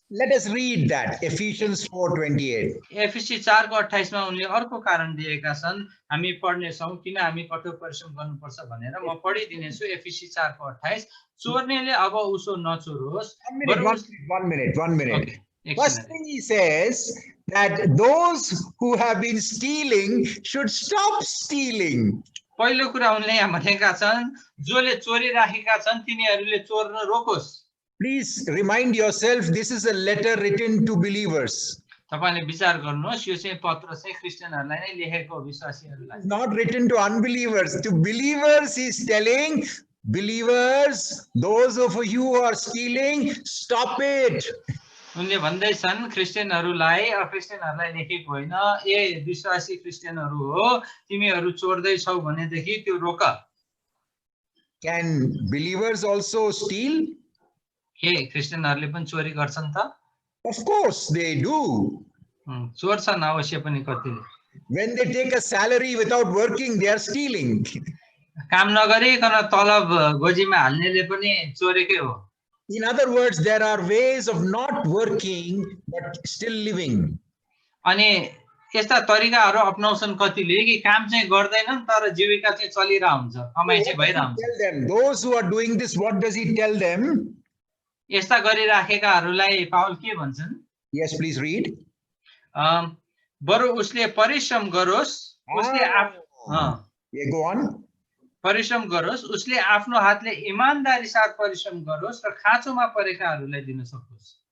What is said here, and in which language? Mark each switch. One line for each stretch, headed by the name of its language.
English: Let us read that, Ephesians 4:28.
Nepali: एफिसी 4 को 28 मा उनले अर्को कारण दिएका छन् हामी पढ्ने छौं किन हामी कठोर परिश्रम गर्नुपर्छ भनेर। म पढिदिनेछु एफिसी 4 को 28। चोर्नेले अब उसो नचोरोस्।
English: One minute. Okay. First thing he says that those who have been stealing should stop stealing.
Nepali: पहिलो कुरा उनले यहाँ भनेका छन् जसले चोरी राखेका छन् तिनीहरूले चोर्न रोकोस्।
English: Please remind yourself, this is a letter written to believers.
Nepali: तपाईले विचार गर्नुहोस् यो चाहिँ पत्र चाहिँ क्रिस्चियनहरुलाई नै लेखेको हो, विश्वासीहरुलाई।
English: Not written to unbelievers. To believers, he's telling, believers, those of you who are stealing, stop it.
Nepali: उनले भन्दैछन् क्रिस्चियनहरुलाई, अक्रिस्चियनहरुलाई लेखेको होइन, ए विश्वासी क्रिस्चियनहरु हो, तिमीहरु चोर्दै छौ भनेदेखि त्यो रोक।
English: Can believers also steal?
Nepali: के क्रिस्चियनहरुले पनि चोरी गर्छन् त?
English: Of course they do.
Nepali: चोर्छन् अवश्य पनि कतिले।
English: When they take a salary without working, they are stealing.
Nepali: काम नगरिकन तलब गोजीमा हाल्नेले पनि चोरेकै हो।
English: In other words, there are ways of not working but still living.
Nepali: अनि यस्ता तरिकाहरु अपनाउँछन् कतिले कि काम चाहिँ गर्दैनन् तर जीविका चाहिँ चलिरा हुन्छ, कमाइ चाहिँ भइरा हुन्छ।
English: Tell them, those who are doing this, what does he tell them?
Nepali: यस्ता गरिराखेकाहरुलाई पाउल के भन्छन्?
English: Yes, please read.
Nepali: बरु उसले परिश्रम गरोस्, उसले
English: Yeah, go on.
Nepali: परिश्रम गरोस्, उसले आफ्नो हातले इमानदारी साथ परिश्रम गरोस् र खाँचोमा परेकाहरुलाई दिन सकोस्।